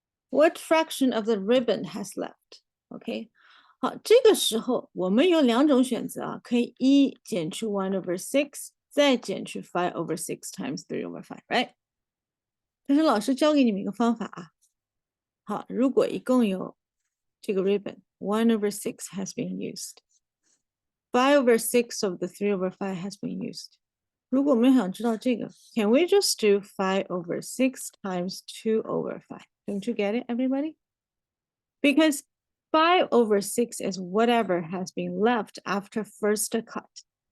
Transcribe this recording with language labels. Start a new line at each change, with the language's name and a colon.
English: What fraction of the ribbon has left?
Chinese: OK，好，这个时候我们有2种选择啊，可以一减去 1/6，再减去
English: 5/6 times 3/5，right？
Chinese: 但是老师教给你们一个方法啊。
English: 好，
Chinese: 如果一共有这个
English: ribbon 1/6 has been used， 5/6 of the 3/5 has been used。
Chinese: 如果我们想知道这个
English: ，can we just do 5/6 times 2/5? Don't you get it, everybody? Because 5/6 is whatever has been left after first cut.